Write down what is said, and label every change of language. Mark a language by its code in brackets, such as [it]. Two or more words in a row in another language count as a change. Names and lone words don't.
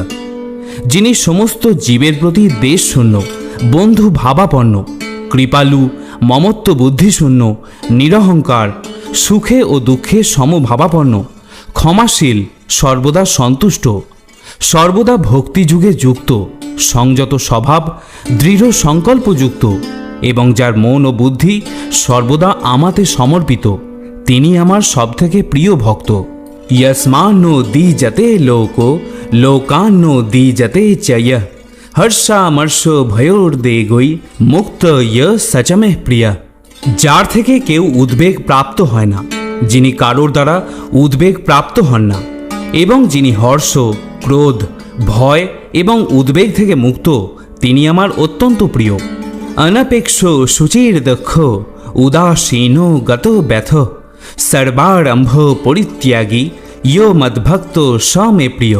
[bn] যিনি সমস্ত জীবের প্রতি দেশশূন্য, বন্ধু ভাবাপন্ন, কৃপালু, মমত্ব বুদ্ধিশূন্য, নিরহংকার, সুখে ও দুঃখে সমভাবাপন্ন, ক্ষমাশীল, সর্বদা সন্তুষ্ট, সর্বদা ভক্তিযুগে যুক্ত, সংযত স্বভাব, দৃঢ় সংকল্পযুক্ত এবং যার মন ও বুদ্ধি সর্বদা আমাতে সমর্পিত, তিনি আমার সবথেকে প্রিয় ভক্ত। [sa] यस्मान्नो दीजते लोको लोकान्नो दीजते च यः हर्षामर्षो भयोर्देगोई मुक्त य सचमे प्रिय। [bn] যার থেকে কেউ উদ্বেগ প্রাপ্ত হয় না, যিনি কারোর দ্বারা উদ্বেগ প্রাপ্ত হন না এবং যিনি হর্ষ, ক্রোধ, ভয় এবং উদ্বেগ থেকে মুক্ত, তিনি আমার অত্যন্ত প্রিয়। [sa] অনপেক্ষ শুচির দক্ষ উদাসীনো গত ব্যথ সর্বারম্ভ পরিত্যাগী ইয় মদ্ভক্ত সমে প্রিয়।